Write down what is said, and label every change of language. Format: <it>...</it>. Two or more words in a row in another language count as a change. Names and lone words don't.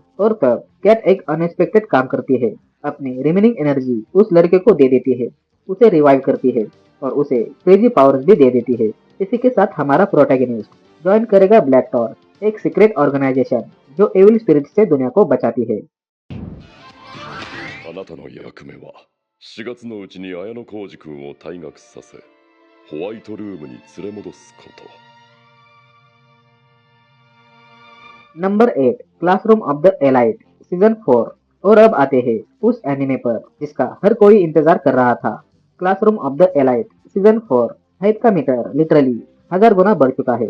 <hi>और तब कैट एक अनएक्सपेक्टेड काम करती है, अपनी</hi> <en>remaining energy</en> <hi>उस लड़के को दे देती है, उसे रिवाइव करती है और उसे</hi> <en>crazy powers</en> <hi>भी दे देती है। इसी के साथ हमारा प्रोटैगनिस्ट ज्वाइन करेगा ब्लैक टॉर्च, एक</hi> <en>secret organization</en> <hi>जो</hi> <en>evil spirit</en> <hi>से दुनिया को बचाती है।</hi> <ja>あなたの役目は4月のうちに綾野浩二君を退学させホワイトルームに連れ戻すこと。</ja> <hi>नंबर 8 क्लासरूम ऑफ द एलाइट सीजन 4। और अब आते हैं उस एनिमे पर जिसका हर कोई इंतजार कर रहा था। क्लासरूम ऑफ द एलाइट सीजन 4 हाइप का मीटर लिटरली 1000 गुना बढ़ चुका है।</hi>